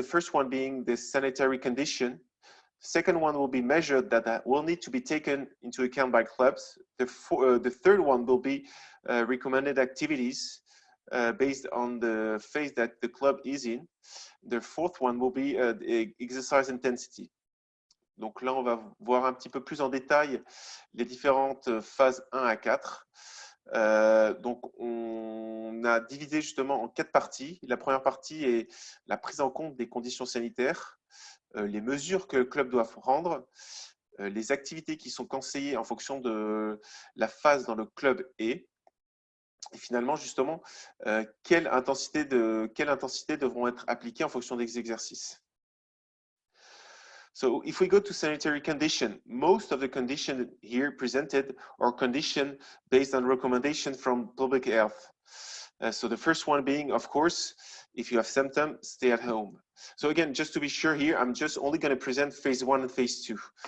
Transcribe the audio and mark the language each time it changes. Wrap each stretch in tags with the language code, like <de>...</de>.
<en>The first one being the sanitary condition. Second one will be measured that will need to be taken into account by clubs. The third one will be recommended activities based on the phase that the club is in. The fourth one will be exercise intensity.</en> <fr>Donc là, on va voir un petit peu plus en détail les différentes phases 1 à 4. Donc, on a divisé justement en 4 parties. La première partie est la prise en compte des conditions sanitaires, les mesures que le club doit prendre, les activités qui sont conseillées en fonction de la phase dans le club est, et finalement, justement, quelle intensité devront être appliquées en fonction des exercices.</fr> <en>So if we go to sanitary condition, most of the conditions here presented are conditions based on recommendation from public health. So the first one being, of course, if you have symptoms, stay at home. So again, just to be sure here, I'm just only going to present phase 1 and phase 2.</en>